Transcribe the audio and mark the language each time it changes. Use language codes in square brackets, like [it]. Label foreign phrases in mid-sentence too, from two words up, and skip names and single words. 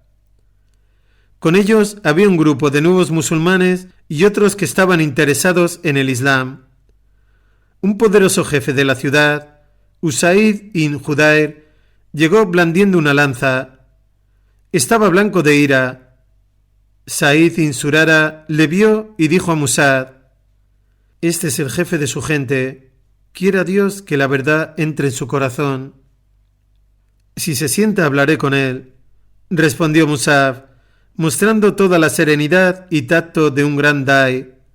[es] Con ellos había un grupo de nuevos musulmanes y otros que estaban interesados en el Islam. Un poderoso jefe de la ciudad, Usaid ibn Judair, llegó blandiendo una lanza. Estaba blanco de ira. Sa'id ibn Zurara le vio y dijo a Musab: «Este es el jefe de su gente. Quiera Dios que la verdad entre en su corazón». «Si se sienta hablaré con él», respondió Musab, mostrando toda la serenidad y tacto de un gran dai.